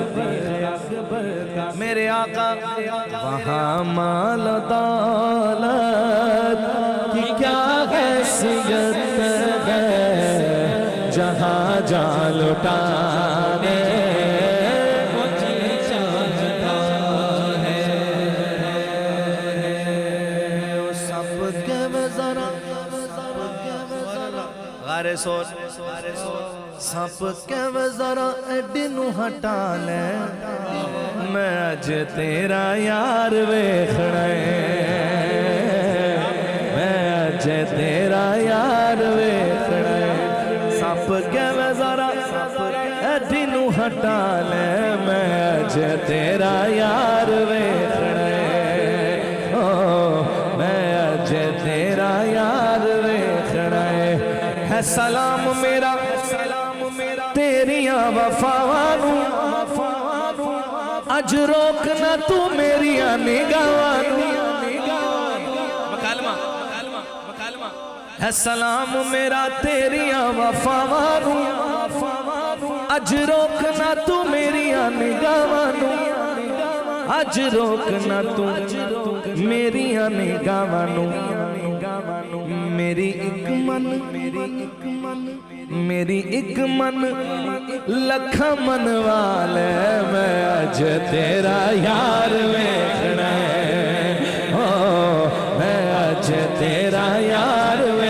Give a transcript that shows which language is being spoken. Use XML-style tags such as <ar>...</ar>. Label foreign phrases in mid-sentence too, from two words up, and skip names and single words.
<ur>میرے آقا وہاں مال و دولت کی کیا حیثیت ہے جہاں جان لٹانے کو جی چاہتا ہے سب کے ذرا</ur> <pa>غار سور سب کے ذرا ایڈی نو ہٹا لے میں اج تیرا یار ویکھنا میں اج تیرا یار ویکھنا سپ کے میں ذرا ایڈی نو ہٹا لے میں اج تیرا یار ویکھنا میں اج تیرا یار ویکھنا ہے سلام میرا تیریاں وفاواں نو اج روکنا تو میریاں نگاہاں نو ہے سلام میرا تیریاں وفاواں نو اج روکنا تو میریاں نگاہاں نو اج روکنا تو میریاں نگاہاں نو میری اک من لکھاں من والے میں اج تیرا یار ویکھنا ہے، او میں اج تیرا یار</pa>